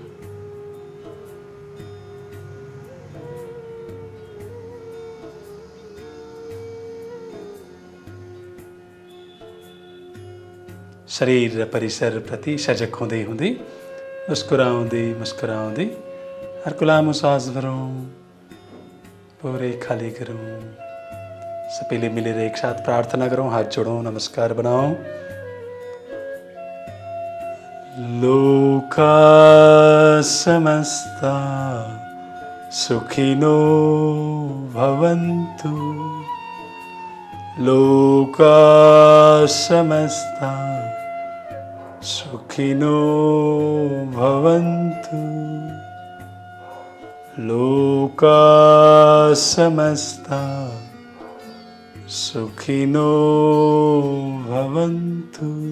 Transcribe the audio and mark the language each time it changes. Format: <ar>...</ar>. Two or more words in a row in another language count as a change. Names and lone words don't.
<ne>शरीर र परिसर प्रति सजग हुँदै हुँदै मुस्कुराउँदै मुस्कुराउँदै अर्को लामो सास भरौँ, पुरै खाली गरौँ। सबैले मिलेर एकसाथ प्रार्थना गरौँ। हात जोडौँ, नमस्कार बनाऊँ।</ne> <sa>लोका समस्ता सुखिनो भवन्तु, लोका समस्ता सुखिनो भवन्तु, लोका समस्ता सुखिनो भवन्तु।</sa>